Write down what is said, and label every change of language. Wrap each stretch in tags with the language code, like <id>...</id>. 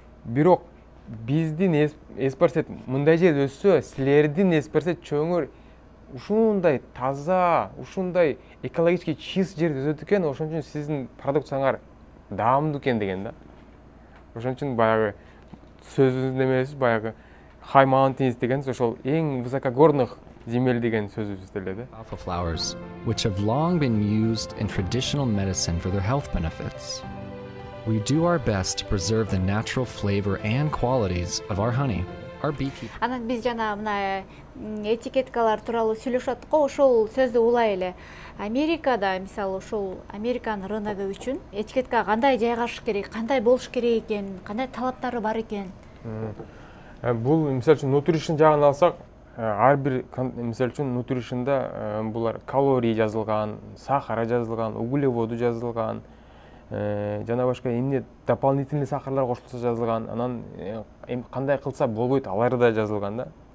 <ky>Бирок биздин эспарсет мындай жерде өссө, силердин эспарсет чөңөр ушундай таза, ушундай</ky> <ru>экологически чист</ru> <ky>жерде өсөт экен, ошон үчүн сиздин продукцияңар даамдуу экен деген да. Ошон үчүн баягы сөзүбүздүн эмеси баягы High Mountains деген ошол эң</ky> <ru>высокогорных земель</ru> <ky>деген сөзүбүз деле да.</ky> <en>Alpha flowers, which have long been used in traditional medicine for their health benefits. We do our best to preserve the natural flavor and qualities of our honey. Our beekeepers.</en> <ky>Анан биз жана мына этикеткалар тууралуу сүйлөшүп аттык го, ошол сөздү улай эле. Америкада, мисалы, ошол Американын рыногу үчүн этикетка кандай жайгашыш керек, кандай болуш керек экен, кандай талаптары бар экен? Бул мисалы үчүн nutrition жагын алсак, ар бир мисалы үчүн nutritionда булар калорий жазылган, сахары жазылган, углеводу жазылган, жана башка эмне дополнительный сахарлар кошулса жазылган, анан кандай кылса болбойт алары да жазылган да.</ky>